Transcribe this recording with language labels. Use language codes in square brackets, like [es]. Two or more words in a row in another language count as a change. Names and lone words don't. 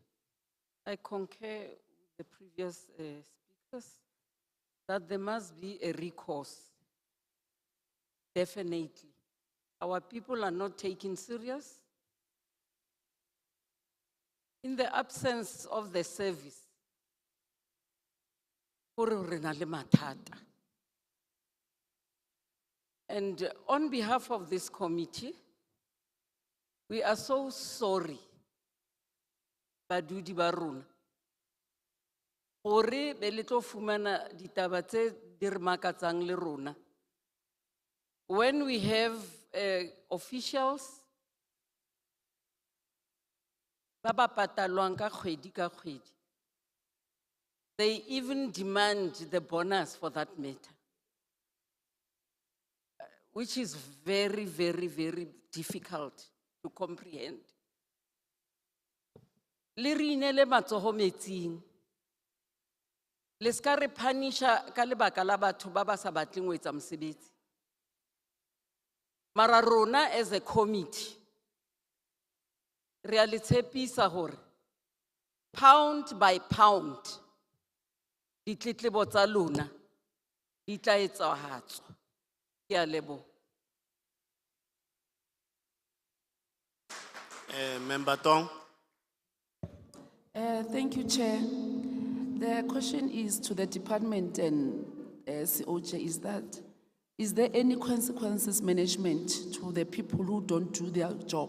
[en] I concur with the previous speakers, that there must be a recourse. Definitely. Our people are not taken serious. In the absence of the service, [st] hore re na le mathata. [en] And on behalf of this committee, we are so sorry, [tn] badudi ba rona, gore be le tlo fumana ditaba tse di re makatsang le rona. [en] When we have officials [tn] ba ba patalwang ka kgwedi, [en] they even demand the bonus for that matter, which is very, very, very difficult to comprehend. [st] Le re inele matsoho metsing. Le ska re punisha ka lebaka la batho ba ba sa batleng ho etsa mosebetsi. Mara rona [en] as a committee, [st] re a le tshepisa hore [en] pound by pound, [st] ditletlebo tsa lona di tla etsahatswa. Ke a leboha. [en] Member Tong. Thank you, Chair. The question is to the department and COJ is there any consequences management to the people who don't do their job?